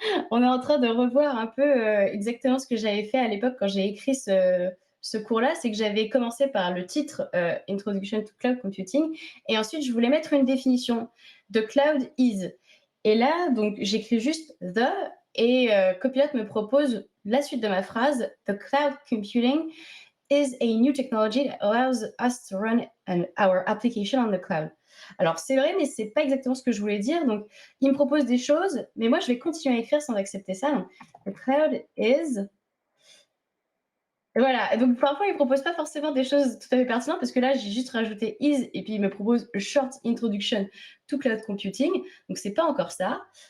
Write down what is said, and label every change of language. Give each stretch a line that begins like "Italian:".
French: On est en train de revoir un peu exactement ce que j'avais fait à l'époque quand j'ai écrit ce cours-là. C'est que j'avais commencé par le titre
English: Introduction to Cloud Computing
French: et ensuite je voulais mettre une définition.
English: The cloud is.
French: Et là, donc j'écris juste the et Copilot me propose la suite de ma phrase.
English: The cloud computing is a new technology that allows us to run our application on the cloud.
French: Alors, c'est vrai, mais c'est pas exactement ce que je voulais dire. Donc, il me propose des choses, mais moi, je vais continuer à écrire sans accepter ça. Donc,
English: the cloud is.
French: Et voilà. Et donc, parfois, il ne propose pas forcément des choses tout à fait pertinentes parce que là, j'ai juste rajouté is et puis il me propose
English: a short introduction to cloud computing.
French: Donc, c'est pas encore ça.